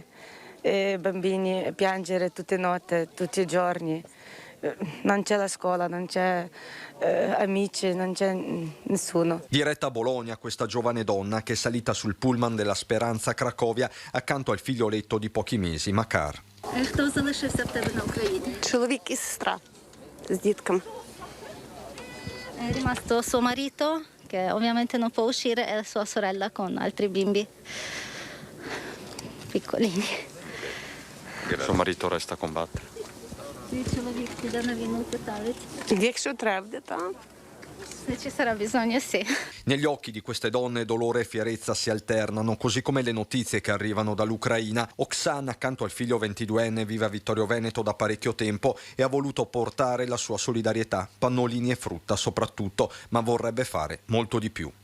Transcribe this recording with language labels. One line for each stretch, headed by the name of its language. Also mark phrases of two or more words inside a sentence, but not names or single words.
Italian: E bambini piangere tutte le notti, tutti i giorni. Non c'è la scuola, non c'è amici, non c'è nessuno. Diretta a Bologna questa giovane donna che è salita sul pullman della Speranza a Cracovia accanto al figlioletto di pochi mesi, Makar.
Ukrainian: Хто залишився в тебе на Україні? Чоловік і сестра з дітками.
Italian: È rimasto suo marito, che ovviamente non può uscire, e sua sorella con altri bimbi piccolini. Suo marito resta a combattere. Sì,
Ukrainian: чоловік піде на війну, питають. Якщо треба, так.
Italian: Se ci sarà bisogno, sì. Negli occhi di queste donne dolore e fierezza si alternano, così come le notizie che arrivano dall'Ucraina. Oksana, accanto al figlio 22enne, vive a Vittorio Veneto da parecchio tempo e ha voluto portare la sua solidarietà, pannolini e frutta soprattutto, ma vorrebbe fare molto di più.